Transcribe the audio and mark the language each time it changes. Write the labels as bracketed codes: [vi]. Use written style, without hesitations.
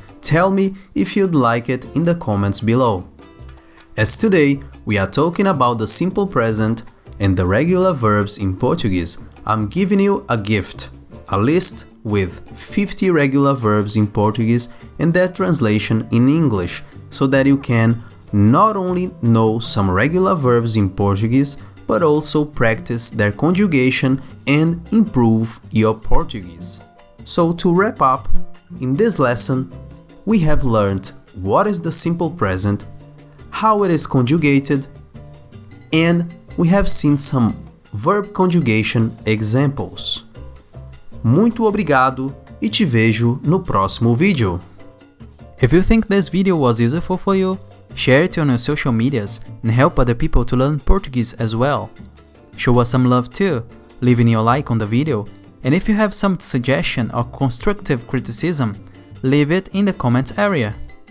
[en] Tell me if you'd like it in the comments below. As today we are talking about the simple present and the regular verbs in Portuguese, I'm giving you a gift, a list with 50 regular verbs in Portuguese and their translation in English, so that you can not only know some regular verbs in Portuguese, but also practice their conjugation and improve your Portuguese. So to wrap up, in this lesson, we have learned what is the simple present, how it is conjugated, and we have seen some verb conjugation examples. [pt] Muito obrigado e te vejo no próximo vídeo. [en] If you think this video was useful for you, share it on your social medias and help other people to learn Portuguese as well. Show us some love too, leaving your like on the video, and if you have some suggestion or constructive criticism, leave it in the comments area.